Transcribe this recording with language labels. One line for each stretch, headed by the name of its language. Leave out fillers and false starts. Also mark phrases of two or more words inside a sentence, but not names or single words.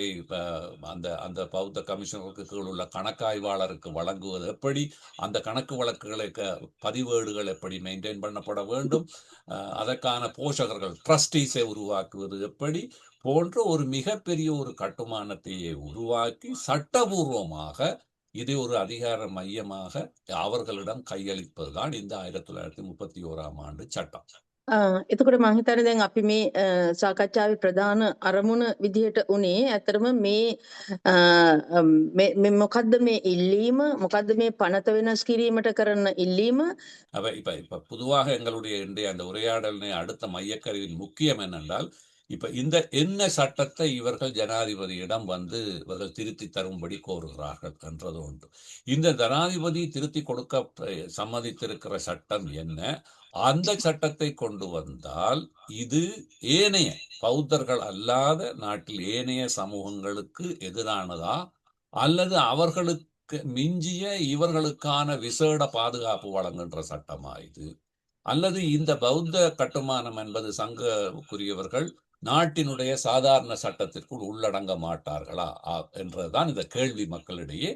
Tamil: அந்த அந்த பௌத்த கமிஷனருக்கு கீழ் உள்ள கணக்காய்வாளருக்கு வழங்குவது எப்படி, அந்த கணக்கு வழக்குகளை பதிவேடுகள் எப்படி மெயின்டைன் பண்ணப்பட வேண்டும், அதற்கான போஷகர்கள் ட்ரஸ்டீஸை உருவாக்குவது எப்படி போன்ற ஒரு மிகப்பெரிய ஒரு கட்டுமானத்தையே உருவாக்கி சட்டபூர்வமாக இதை ஒரு அதிகார மையமாக அவர்களிடம் கையளிப்பதுதான் இந்த 1931ஆம் ஆண்டு சட்டம்.
Sinhala: එතකොට මං හිතන්නේ දැන් අපි මේ සාකච්ඡාවේ ප්‍රධාන අරමුණ විදිහට උනේ ඇත්තටම මේ මොකද්ද මේ ඉල්ලීම, මොකද්ද මේ පනත වෙනස් කිරීමට කරන ඉල්ලීම.
Tamil: இப்ப பொதுவாக எங்களுடைய இன்றைய அந்த உரையாடலினை அடுத்த மையக்கருவின் முக்கியம் என்னென்றால், இப்ப இந்த என்ன சட்டத்தை இவர்கள் ஜனாதிபதியிடம் வந்து இவர்கள் திருத்தி தரும்படி கோருகிறார்கள் என்றது உண்டு. இந்த ஜனாதிபதி திருத்தி கொடுக்க சம்மதித்திருக்கிற சட்டம் என்ன, அந்த சட்டத்தை கொண்டு வந்தால் இது ஏனைய பௌத்தர்கள் அல்லாத நாட்டில் ஏனைய சமூகங்களுக்கு எதிரானதா, அல்லது அவர்களுக்கு மிஞ்சிய இவர்களுக்கான விசேட பாதுகாப்பு வழங்குகின்ற சட்டமா இது, அல்லது இந்த பௌத்த கட்டுமானம் என்பது சங்கக்குரியவர்கள் நாட்டினுடைய சாதாரண சட்டத்திற்குள் உள்ளடங்க மாட்டார்களா என்றதுதான் இந்த கேள்வி மக்களிடையே.